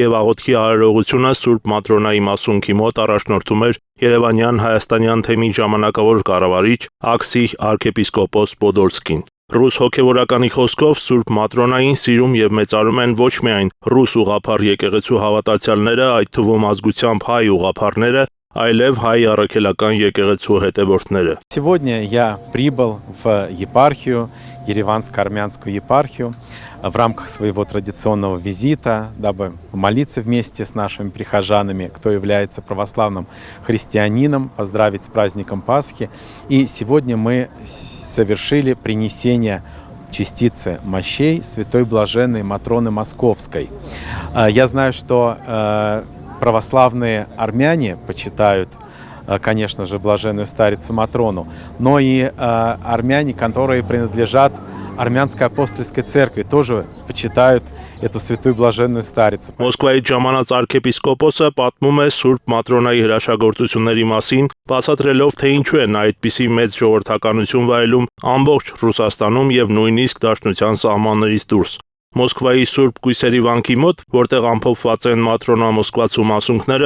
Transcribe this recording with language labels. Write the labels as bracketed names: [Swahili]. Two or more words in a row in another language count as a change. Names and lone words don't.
[Armenian] եւ աղոթքի արարողությունը Սուրբ Մատրոնայի մասունքի մոտ առաջնորդում էր Երևանյան հայաստանյան թեմի ժամանակավոր կառավարիչ Աքսի arczepiskopos Podolskyin։ Ռուս հոգևորականի խոսքով Սուրբ Մատրոնային սիրում եւ մեծարում են ոչ միայն ռուս ուղղափառ եկեղեցու հավատացյալները, այդ թվում ազգությամբ հայ ուղղափառները, այլև հայ առաքելական եկեղեցու հետևորդները։ [Russian] Сегодня я прибыл в епархию, Ереванско-Армянскую епархию, в рамках своего традиционного визита, дабы помолиться вместе с нашими прихожанами, кто является православным христианином, поздравить с праздником Пасхи. И сегодня мы совершили принесение частицы мощей Святой Блаженной Матроны Московской. Я знаю, что православные армяне почитают, конечно же, блаженную старицу Матрону, но и армяне, которые принадлежат Армянской апостольской церкви, тоже почитают эту святую блаженную старицу։ [Armenian] Մոսկվայից ժամանած arczepiskopos-ը պատմում է Սուրբ Մատրոնայի հրաշագործությունների մասին, բացատրելով, թե ինչու է նա այդպիսի մեծ ժողովրդականություն վայելում ամբողջ Ռուսաստանում եւ նույնիսկ Դաշնության սահմաններից դուրս։ Մոսկվայի Սուրբ Կույսերի վանքի մոտ, որտեղ ամփոփված են Մատրոնա Մոսկվացու մասունքները,